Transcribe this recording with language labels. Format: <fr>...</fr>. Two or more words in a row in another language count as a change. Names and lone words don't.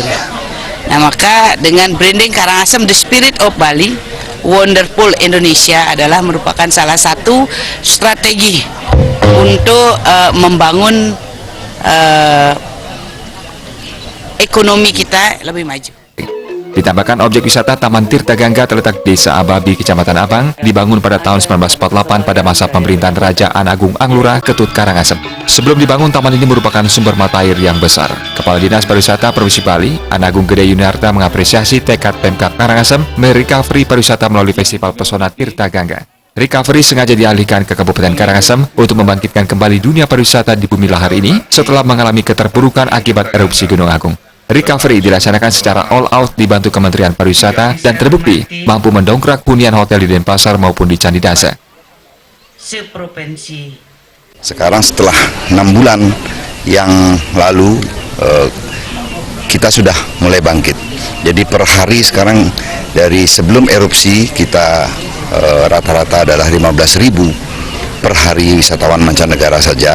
<id>Nah, maka dengan branding Karangasem The Spirit of Bali, Wonderful Indonesia adalah merupakan salah satu strategi untuk membangun ekonomi kita lebih maju. Ditambahkan objek wisata Taman Tirta Gangga terletak di Desa Abadi, Kecamatan Abang, dibangun pada tahun 1948 pada masa pemerintahan Raja Anagung Anglura Ketut Karangasem. Sebelum dibangun, taman ini merupakan sumber mata air yang besar. Kepala Dinas Pariwisata Provinsi Bali, Anagung Gede Yunarta mengapresiasi tekad Pemkab Karangasem merecovery pariwisata melalui Festival Pesona Tirta Gangga. Recovery sengaja dialihkan ke Kabupaten Karangasem untuk membangkitkan kembali dunia pariwisata di bumi lahar ini setelah mengalami keterpurukan akibat erupsi Gunung Agung. Recovery dilaksanakan secara</id> <en>all out</en> <id>dibantu Kementerian Pariwisata dan terbukti mampu mendongkrak hunian hotel di Denpasar maupun di Candi Dasa. Sekarang setelah 6 bulan yang lalu kita sudah mulai bangkit. Jadi per hari sekarang dari sebelum erupsi kita rata-rata adalah 15.000 per hari wisatawan mancanegara saja.</id>